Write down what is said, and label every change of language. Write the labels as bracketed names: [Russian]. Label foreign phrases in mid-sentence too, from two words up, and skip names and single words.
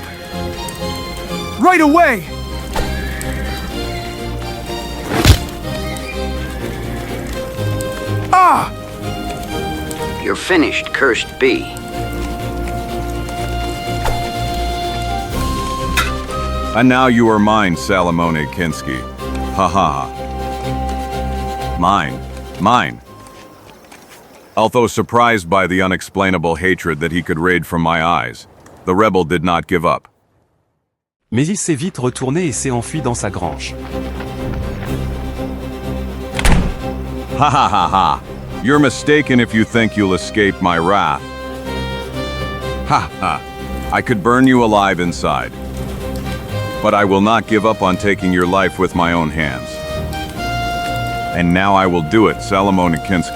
[English] Right away! Ah! You're finished, cursed bee. And now you are mine, Salomone Kinski. Ha ha ha. Mine. Mine. Although surprised by the unexplainable hatred that he could raid from my eyes, the rebel did not give up. [French] Mais il s'est vite retourné et s'est enfui dans sa grange. Ha ha ha ha. [English] You're mistaken if you think you'll escape my wrath. Ha ha. I could burn you alive inside. But I will not give up on taking your life with my own hands. And now I will do it, Salomone Kinski.